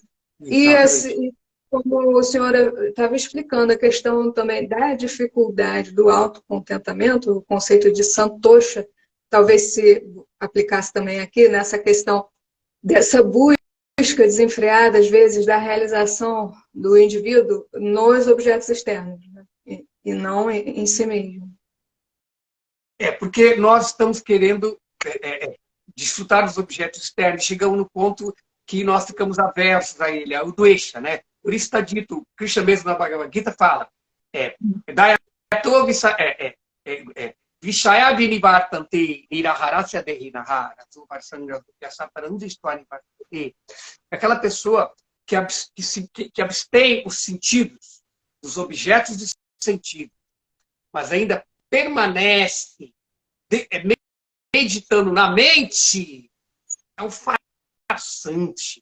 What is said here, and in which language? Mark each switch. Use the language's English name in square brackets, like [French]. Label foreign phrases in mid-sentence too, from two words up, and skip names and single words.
[Portuguese] E como o senhor estava explicando, a questão também da dificuldade do autocontentamento, o conceito de santosha, talvez se aplicasse também aqui nessa questão dessa busca desenfreada, às vezes, da realização do indivíduo nos objetos externos, né? E não em si mesmo. Porque nós estamos querendo desfrutar dos objetos externos, chegamos no ponto que nós ficamos aversos a ele, o Dvesha, né? Por isso está dito, Krishna mesmo na Bhagavad Gita fala, [Sanskrit] Vishaya vinivartante niraharasya dehinahara [Portuguese] aquela pessoa que abstém os sentidos dos objetos de sentido, mas ainda permanece meditando na mente, é um farsante.